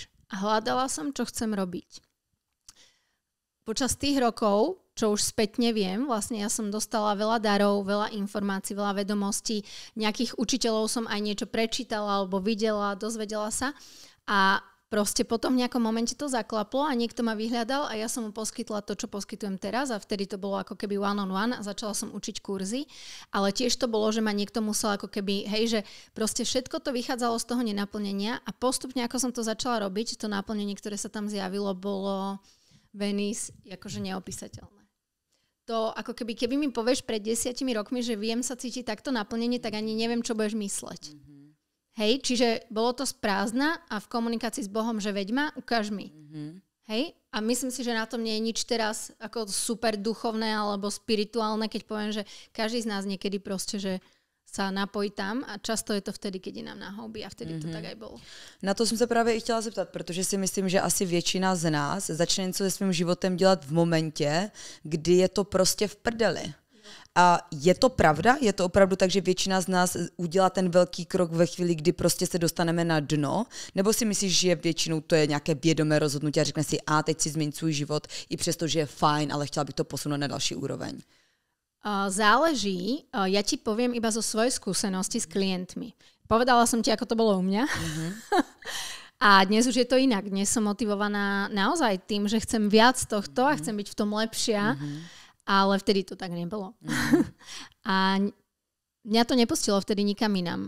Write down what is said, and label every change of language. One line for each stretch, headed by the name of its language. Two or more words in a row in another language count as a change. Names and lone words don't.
Slovak: A hľadala som, čo chcem robiť. Počas tých rokov, čo už spätne viem, vlastne ja som dostala veľa darov, veľa informácií, veľa vedomostí, nejakých učiteľov som aj niečo prečítala alebo videla, dozvedela sa a proste potom v nejakom momente to zaklaplo a niekto ma vyhľadal a ja som mu poskytla to, čo poskytujem teraz a vtedy to bolo ako keby
English: one on one
Slovak: a začala som učiť kurzy, ale tiež to bolo, že ma niekto musel ako keby, hej, že proste všetko to vychádzalo z toho nenaplnenia a postupne ako som to začala robiť, to naplnenie, ktoré sa tam zjavilo, bolo Venice akože neopísateľné. To ako keby mi povieš pred 10 rokmi, že viem sa cítiť takto naplnenie, tak ani neviem, čo budeš mysleť. Hej, čiže bolo to z prázdna a v komunikácii s Bohom, že veď ma, ukáž mi. Hej, a myslím si, že na tom nie je nič teraz ako super duchovné alebo spirituálne, keď poviem, že každý z nás niekedy proste, že sa napojí tam a často je to vtedy, keď je nám na hobby a vtedy to tak aj bolo.
Czech: Na to jsem se právě i chtěla zeptat, protože si myslím, že asi většina z nás začne něco se svým životem dělat v momentě, kdy je to prostě v prdeli. A je to pravda? Je to opravdu tak, že většina z nás udělá ten velký krok ve chvíli, kdy prostě se dostaneme na dno? Nebo si myslíš, že většinou to je nějaké vědomé rozhodnutí a řekne si, teď si změň svůj život, i přesto, že je fajn, ale chtěla bych to posunout na další úroveň?
Slovak: Záleží. Ja ti poviem iba zo svojej skúsenosti s klientmi. Povedala som ti, ako to bolo u mňa. A dnes už je to inak. Dnes som motivovaná naozaj tým, že chcem viac tohto a chcem byť v tom lepšia. Ale vtedy to tak nebolo. A mňa to nepustilo vtedy nikam inám.